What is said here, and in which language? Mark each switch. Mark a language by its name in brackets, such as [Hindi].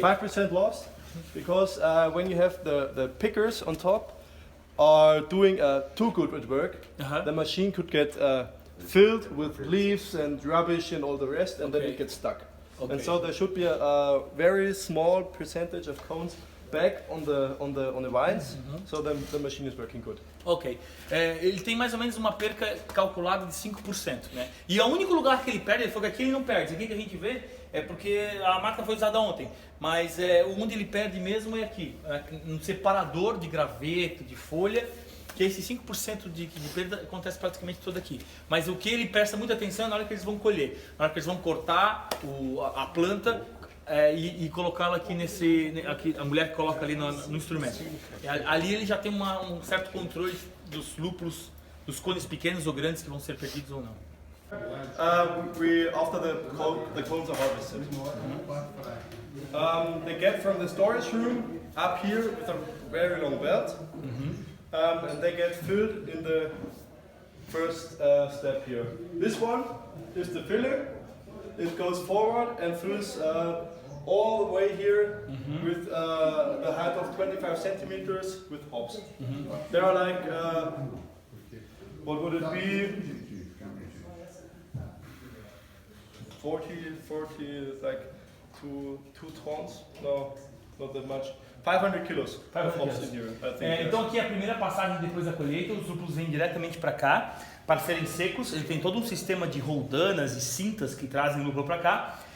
[English] 5% loss, because when you have the pickers on top are doing too good at work, the machine could get filled with leaves and rubbish and all the rest, and then it gets stuck. Okay. And so there should be a very small percentage of cones back on the vines, so the machine is working good. Ok. [Portuguese] Ele tem mais ou menos uma perca calculada de 5%, né? E o único lugar que ele perde, ele falou que aqui ele não perde. Isso aqui que a gente vê é porque a máquina foi usada ontem. Mas onde ele perde mesmo é aqui, no separador de graveto, de folha, que esse 5% de perda acontece praticamente todo aqui. Mas o que ele presta muita atenção é na hora que eles vão colher, na hora que eles vão cortar a planta e colocá-la aqui aqui, a mulher coloca ali no instrumento. Ali ele já tem um certo controle dos lúpulos, dos cones pequenos ou grandes que vão ser perdidos ou não. [English] After the cones are harvested, they get from the storage room up here with a very long belt, and they get filled in the first step here. This one is the filler. It goes forward and fills all the way here with the height of 25 centimeters with hops. There are like, what would it be? 40, like two tons? No, not that much. 500 kilos of hops in here, I think. [Portuguese] Então aqui a primeira passagem depois da colheita, os lúpulos vêm diretamente para cá para serem secos. Ele tem todo um sistema de roldanas e cintas que trazem o lúpulo para cá.